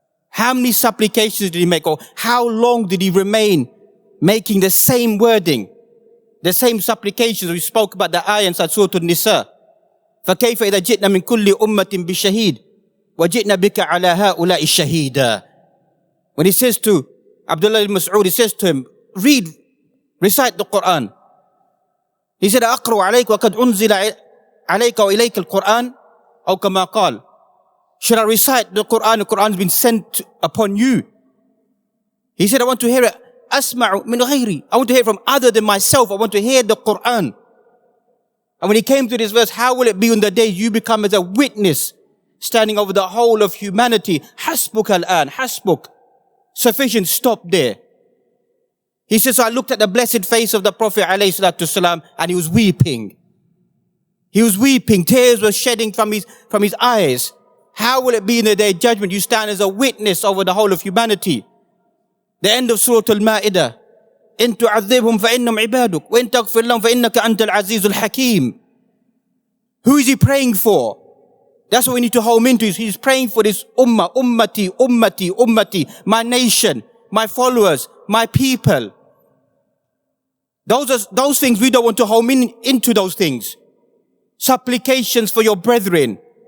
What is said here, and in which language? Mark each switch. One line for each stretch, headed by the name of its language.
English: How many supplications did he make, or how long did he remain making the same wording, the same supplications? We spoke about the ayah inside Surah An-Nisa.
Arabic: فَكَيْفَ إِذَا جِئْنَا مِنْ كُلِّ أُمَّةٍ بِشَهِيدٍ وَجِئْنَا بِكَ عَلَى هَؤُلَاءِ الشَّهِيدًا.
English: When he says to Abdullah ibn Mas'ud, he says to him, recite the Quran. He said,
Arabic: أَقْرُوا عَلَيْكَ وَقَدْ أُنزِلَ عَلَيْكَ وَإِلَيْكَ الْقُرْآنِ أو كما قال.
English: Should I recite the Quran? The Quran has been sent upon you. He said, I want to hear it.
Arabic: أَسْمَعُ مِنْ غَيْرِي.
English: I want to hear from other than myself. I want to hear the Quran. And when he came to this verse, how will it be on the day you become as a witness, standing over the whole of humanity. Hasbuk al-an, hasbuk. Sufficient, stop there. He says, so I looked at the blessed face of the Prophet ﷺ, and he was weeping. He was weeping. Tears were shedding from his eyes. How will it be in the day of judgment? You stand as a witness over the whole of humanity. The end of Surah Al-Ma'idah.
Arabic: إن تعذبهم فإنهم عبادك وإن تغفر لهم فإنك أنت العزيز الحكيم.
English: Who is he praying for? That's what we need to home into. He's praying for this ummah, ummati, ummati, ummati, my nation, my followers, my people. Those things we don't want to home into those things. Supplications for your brethren.